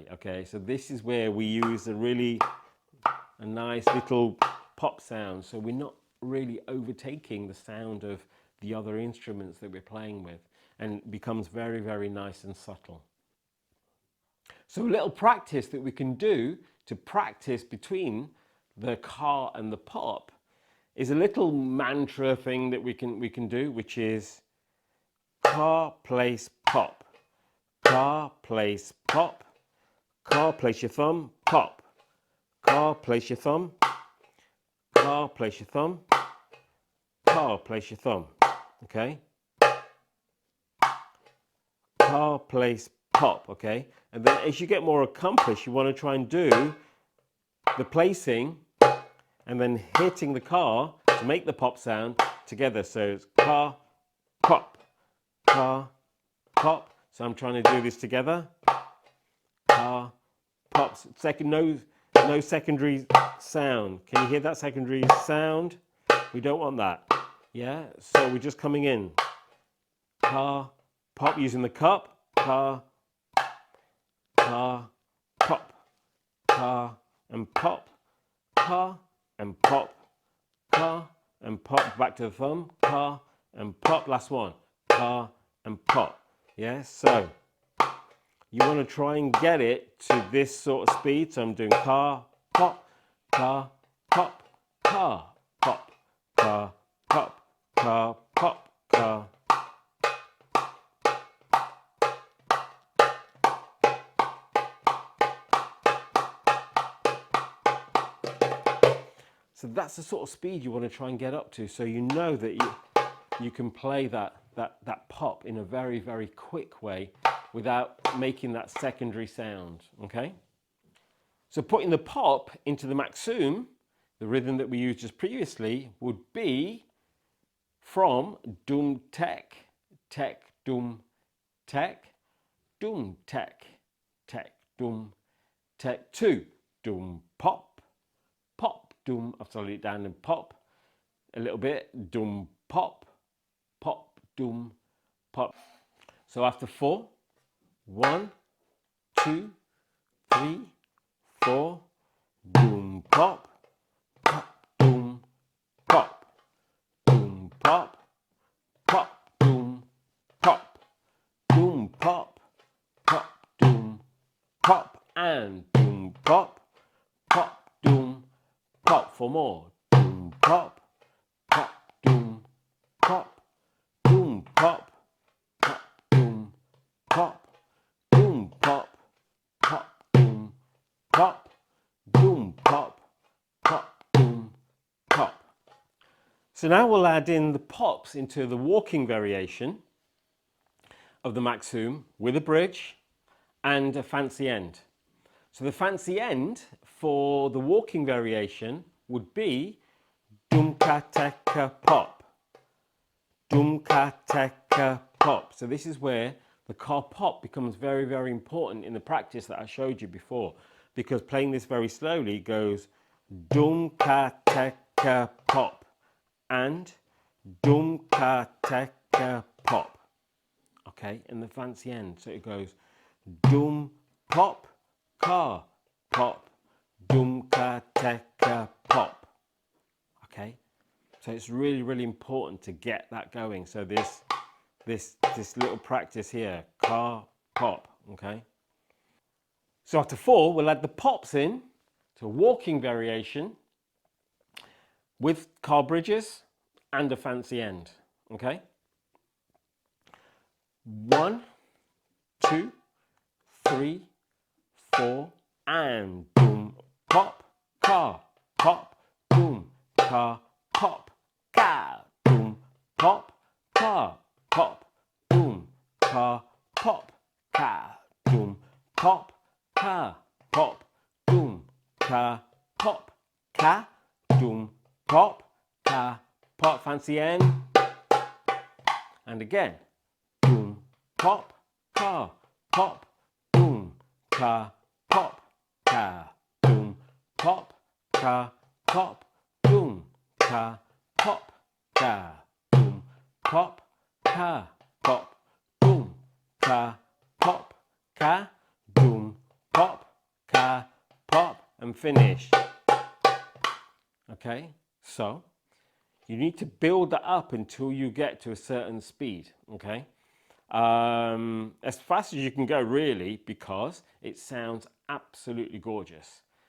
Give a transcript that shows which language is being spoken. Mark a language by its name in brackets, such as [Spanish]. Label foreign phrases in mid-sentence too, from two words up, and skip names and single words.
[English] Okay, so this is where we use a nice little pop sound, so we're not really overtaking the sound of the other instruments that we're playing with, and it becomes very, very nice and subtle. So a little practice that we can do to practice between the ka and the pop is a little mantra thing that we can do, which is ka place pop, ka place pop, ka place your thumb, pop, ka place your thumb, ka place your thumb, ka place your thumb. Okay, ka place pop. Okay, and then as you get more accomplished, you want to try and do the placing and then hitting the ka to make the pop sound together. So it's ka, pop, ka, pop. So I'm trying to do this together. Ka, pop. Second, no secondary sound. Can you hear that secondary sound? We don't want that. Yeah. So we're just coming in. Ka, pop using the cup. Ka, ka, pop, ka, and pop, ka, and pop, ka, and pop. Back to the thumb. Ka, and pop. Last one. Ka, and pop. Yeah. So you want to try and get it to this sort of speed. So I'm doing ka, pop, ka, pop, ka, pop, ka, pop, ka, pop, ka. So that's the sort of speed you want to try and get up to, so you know that you can play that pop in a very, very quick way without making that secondary sound. Okay? So putting the pop into the maksum, the rhythm that we used just previously, would be from dum tek, tek dum tek, dum tek, tek dum tek, to dum pop, pop dum. I've slowed it down and pop a little bit. Dum pop, pop dum pop. So after 4, 1, 2, 3, 4, dum pop, pop dum pop, dum pop, pop dum pop, dum pop, pop dum pop, and dum pop, pop dum pop. For more. Dum pop, pop dum pop, dum pop, pop dum pop, dum pop, pop dum pop, dum pop, pop dum pop. So now we'll add in the pops into the walking variation of the maksum with a bridge and a fancy end. So the fancy end for the walking variation would be dum ka teka pop, dum ka teka pop. So this is where the ka pop becomes very, very important in the practice that I showed you before, because playing this very slowly goes dum ka teka pop and dum ka teka pop. Okay, and the fancy end. So it goes dum pop, ka pop, dum ka teka pop. Okay, so it's really, really important to get that going. So this little practice here, ka pop. Okay, so after 4, we'll add the pops in to a walking variation with ka bridges and a fancy end. Okay, 1, 2, 3, 4, and boom, pop, ka, pop, boom, ka, pop, ka, boom, pop, ka, pop, boom, ka, pop, ka, boom, pop, ka, pop, boom, ka, pop, ka, boom, pop, ka, pop. Fancy end. And again. Boom, pop, ka, pop, boom, ka, pop, ka, boom, pop, ka, pop, boom, ka, pop, ka, boom, pop, ka, pop, boom, ka, pop, ka, boom, pop, ka, pop, and finish. Okay, so you need to build that up until you get to a certain speed, okay? As fast as you can go, really, because it sounds absolutely gorgeous.